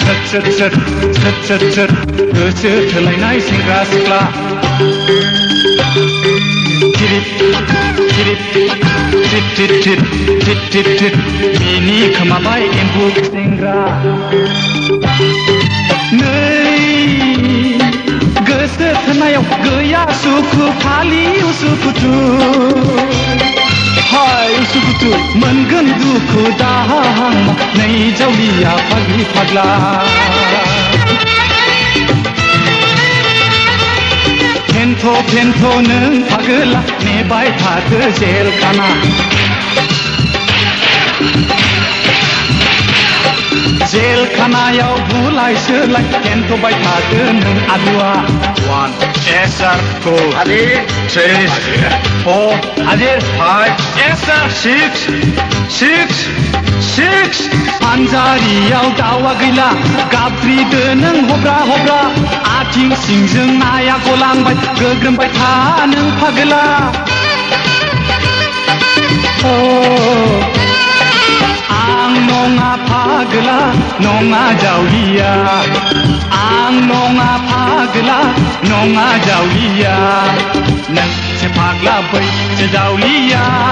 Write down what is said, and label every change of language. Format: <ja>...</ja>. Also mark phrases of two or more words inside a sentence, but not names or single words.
<brx>Sut sut sut sut sut Goso tholaयनाय सेंग्रा सिख्ला Tirip tirip tit tit tit tit tit tit Mini खोमाबाय एम्बु सेंग्रा नै गोसो थोनायाव गैया सुखु खालि उसुखुथु हाय उसुखुथु मोनगोन दुखु दाहा नै जावलिया फाग्लि फाग्ला फेन्थ' फेन्थ' नों फागोला नेबाय थादो जेलखाना जेलखानायाव बुलाय सोलाय फेन्थ'बाय थादो नों आलुआ 1</brx> <en>yes sir go</en> <brx>Adir 3 4 Adir 5</brx> <en>yes sir</en> <brx>6 पान्जारियाव दावा गैला गाब्रिदो नों हब्रा हब्रा आथिं सिंजों नाया गलांबाय गोग्रोमबाय था नों फागोला आं नङा फागोला नङा जावलिया आं नङा फागोला नङा जावलिया नोंसो फाग्ला बैसो जावलिया</brx>